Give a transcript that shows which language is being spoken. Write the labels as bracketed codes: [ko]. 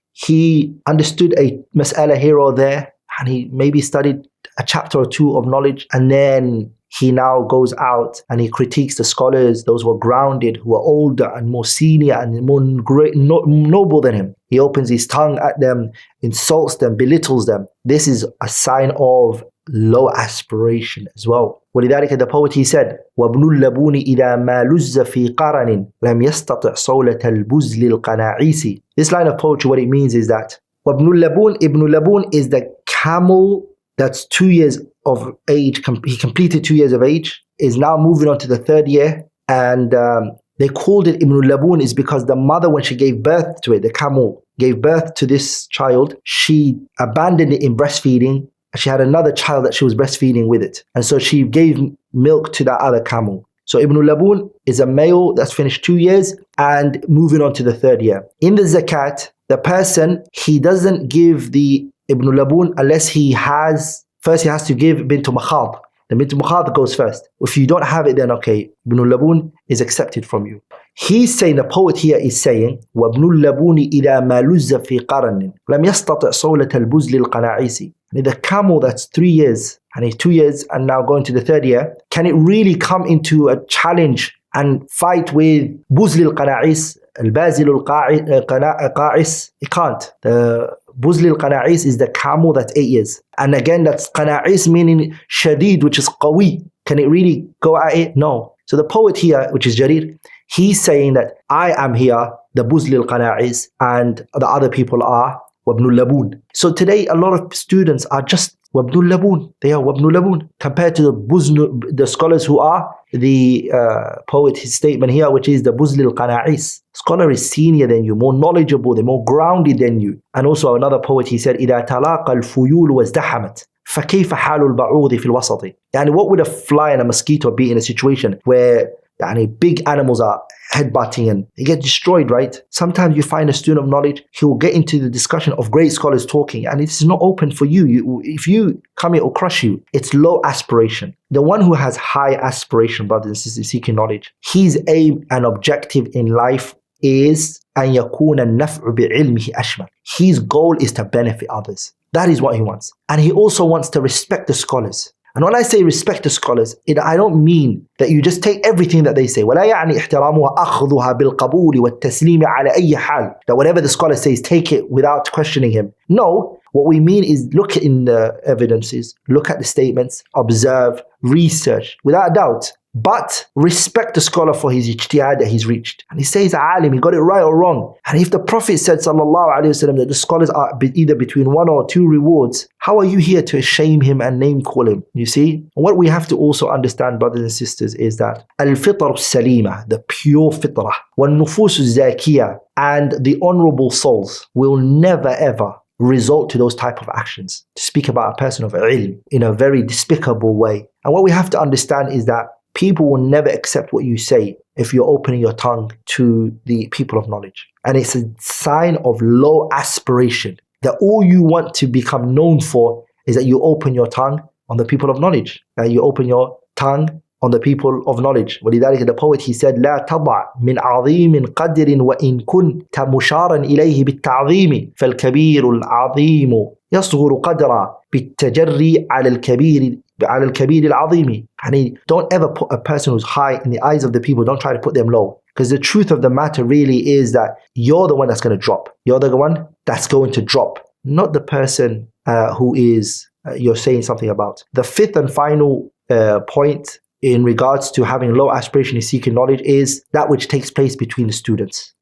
[en] He understood a mas'ala here or there, and he maybe studied a chapter or two of knowledge, and then he now goes out and he critiques the scholars, those who are grounded, who are older and more senior and more noble than him. He opens his tongue at them, insults them, belittles them. This is a sign of low aspiration as well. [ar] ولذلك [en] the poet, he said, [ar] وَابْنُ اللَّبُونِ إِذَا مَا لُزَّ فِي قَرَنٍ لَمْ يَسْتَطِعْ صَوْلَةَ الْبُزْلِ الْقَنَاعِيسِ. [en] This line of poetry, what it means is that [ar] وَابْنُ اللَّبُونِ, [en] Ibn Laboon is the camel that's 2 years of age. He completed 2 years of age, is now moving on to the 3rd year. And they called it Ibn Laboon is because the mother, when she gave birth to it, the camel gave birth to this child, she abandoned it in breastfeeding. She had another child that she was breastfeeding with it. And so she gave milk to that other camel. So Ibn Laboon is a male that's finished 2 years and moving on to the 3rd year. In the zakat, the person, he doesn't give the Ibn Laboon unless he has to give bint makhad. The bint makhad goes first. If you don't have it, then okay, Ibn Laboon is accepted from you. He's saying, the poet here is saying, [ar] وَابْنُ اللَّبُونِ إِذَا مَا لُزَّ فِي قَرَنٍ لَمْ يَسْتَطِعْ صَوْلَةَ الْبُزْلِ الْقَنَاعِيسِ. [en] The camel that's 3 years, and he's 2 years and now going to the 3rd year, can it really come into a challenge and fight with Buzul Qana'is, al-Bazil al-Qa'is? It can't. The Buzul Qana'is is the camel that's 8 years. And again, that's Qana'is meaning shadid, which is qawi. Can it really go at it? No. So the poet here, which is Jarir, he's saying that I am here, the Buzul Qana'is, and the other people are Wabnul Laboon. So today a lot of students are just Wabnul Laboon. They are Wabnul Laboon compared to the scholars who are the poet, his statement here, which is the Buzul Qana'is. Scholar is senior than you, more knowledgeable, they're more grounded than you. And also another poet, he said, [ar] إِذَا تَلَاقَ الْفُيُولُ وَازْدَحَمَتْ فَكَيْفَ حَالُ الْبَعُوضِ فِي الْوَسَطِ. [en] And what would a fly and a mosquito be in a situation where big animals are headbutting and they get destroyed, right? Sometimes you find a student of knowledge, he will get into the discussion of great scholars talking, and it's not open for you. If you come, it will crush you. It's low aspiration. The one who has high aspiration, brothers and sisters, seeking knowledge, his aim and objective in life is [ar] أن يكون النفع بعلمه أشمل. [en] His goal is to benefit others. That is what he wants. And he also wants to respect the scholars. And when I say respect the scholars, I don't mean that you just take everything that they say. [ar] ولا يعني احترامها أخذها بالقبول والتسليم على أي حال. [en] That whatever the scholar says, take it without questioning him. No, what we mean is look in the evidences, look at the statements, observe, research, without a doubt. But respect the scholar for his ijtihad that he's reached. And he says, alim, he got it right or wrong. And if the Prophet said, sallallahu alayhi wasallam, that the scholars are either between one or two rewards, how are you here to shame him and name call him? You see? What we have to also understand, brothers and sisters, is that al-fitr salima, the pure fitrah, wal-nufus zakiyah, and the honorable souls will never ever result to those type of actions. To speak about a person of ilm in a very despicable way. And what we have to understand is that people will never accept what you say if you're opening your tongue to the people of knowledge. And it's a sign of low aspiration, that all you want to become known for is that you open your tongue on the people of knowledge. You open your tongue on the people of knowledge. [ar] ولذلك [en] the poet, he said, [ar] لا تضع من عظيم قدر وإن كنت مشارا إليه بالتعظيم فالكبير العظيم يصغر قدرا بالتجري على الكبير العظيم. [en] And don't ever put a person who's high in the eyes of the people, don't try to put them low. Because the truth of the matter really is that you're the one that's going to drop. You're the one that's going to drop, not the person who is you're saying something about. The fifth and final point in regards to having low aspiration in seeking knowledge is that which takes place between the students.